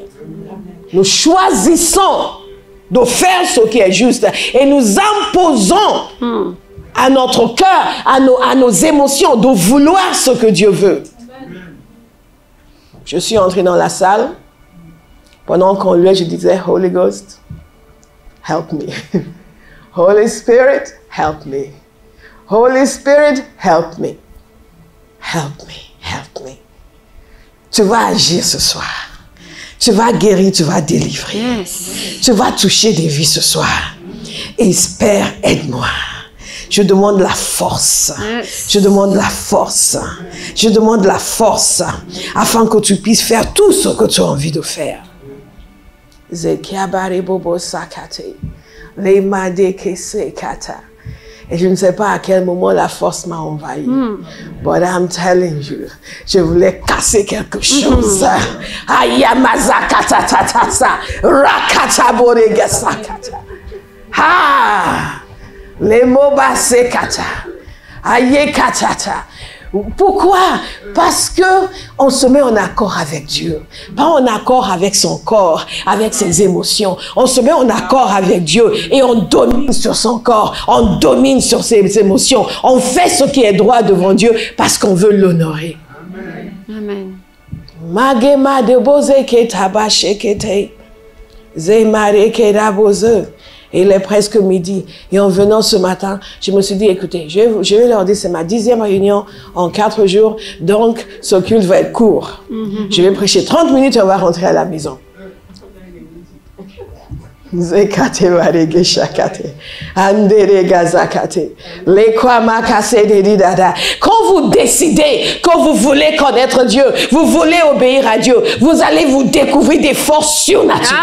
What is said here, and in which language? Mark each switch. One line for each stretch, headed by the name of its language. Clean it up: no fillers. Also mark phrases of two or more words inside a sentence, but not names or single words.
French: Nous choisissons de faire ce qui est juste et nous imposons à notre cœur, à nos émotions, de vouloir ce que Dieu veut. Je suis entrée dans la salle. Pendant qu'on louait, je disais,
English: Holy Ghost, help me. Holy Spirit, help me. Holy Spirit, help me. Help me, help me.
French: Tu vas agir ce soir. Tu vas guérir, tu vas délivrer. Yes. Tu vas toucher des vies ce soir. Et Père, aide-moi. Je demande la force. Yes. Je demande la force. Je demande la force afin que tu puisses faire tout ce que tu as envie de faire. Et je ne sais pas à quel moment la force m'a envahi.
English: But I'm telling you,
French: je voulais casser quelque chose. Ayamazakatatata, rakataboregasakata. Ah, les mots basekata, ayekatata. Pourquoi? Parce que on se met en accord avec Dieu. Pas en accord avec son corps, avec ses émotions. On se met en accord avec Dieu et on domine sur son corps. On domine sur ses émotions. On fait ce qui est droit devant Dieu parce qu'on veut l'honorer. Amen. Magema de boze ketaba shekete. Zemare keraboze. Et il est presque midi. Et en venant ce matin, je me suis dit, écoutez, je vais leur dire, c'est ma 10e réunion en 4 jours, donc ce culte va être court. Je vais prêcher 30 minutes et on va rentrer à la maison. Quand vous décidez que vous voulez connaître Dieu, vous voulez obéir à Dieu, vous allez vous découvrir des forces surnaturelles.